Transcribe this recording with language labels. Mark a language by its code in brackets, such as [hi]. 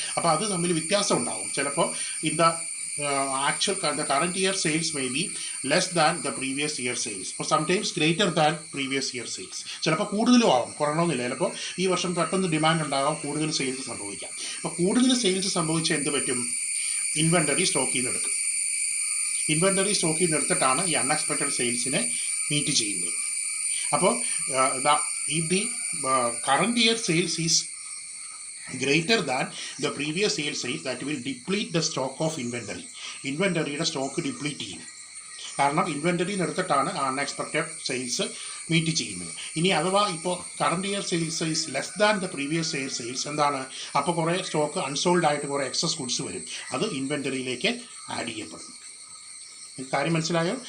[ml] അപ്പോൾ അത് തമ്മിൽ വ്യത്യാസം ഉണ്ടാവും. ചിലപ്പോൾ [en] the current year sales may be less than the previous year sales, or sometimes greater than previous year sales. [ml] ചിലപ്പോൾ കൂടുതലും ആവും, കുറയണമെന്നില്ല. ചിലപ്പോൾ ഈ വർഷം പെട്ടെന്ന് ഡിമാൻഡ് ഉണ്ടാകാം, കൂടുതൽ സെയിൽസ് സംഭവിക്കാം. അപ്പോൾ കൂടുതൽ സെയിൽസ് സംഭവിച്ചാൽ എന്ത് പറ്റും? ഇൻവെൻ്ററി സ്റ്റോക്കിൽ നിന്ന് എടുക്കും. ഇൻവെൻ്ററി സ്റ്റോക്കിൽ നിന്ന് എടുത്തിട്ടാണ് ഈ അൺഎക്സ്പെക്റ്റഡ് സെയിൽസിനെ മീറ്റ് ചെയ്യുന്നത്. [en] അപ്പോൾ if the current year sales is greater than the previous year sales, that will deplete the stock of inventory. [ml] ഇൻവെൻ്ററിയുടെ stock deplete ചെയ്യും. കാരണം ഇൻവെൻ്ററിയിൽ നിന്ന് എടുത്തിട്ടാണ് അൺഎക്സ്പെക്റ്റഡ് സെയിൽസ് മീറ്റ് ചെയ്യുന്നത്. ഇനി അഥവാ ഇപ്പോൾ [en] current year sales is less than the previous year sales, [ml] എന്താണ്? അപ്പോൾ കുറേ സ്റ്റോക്ക് അൺസോൾഡ് ആയിട്ട് കുറേ എക്സസ് ഗുഡ്സ് വരും, അത് ഇൻവെൻ്ററിയിലേക്ക് ആഡ് ചെയ്യപ്പെടും. കാര്യം മനസ്സിലായോ?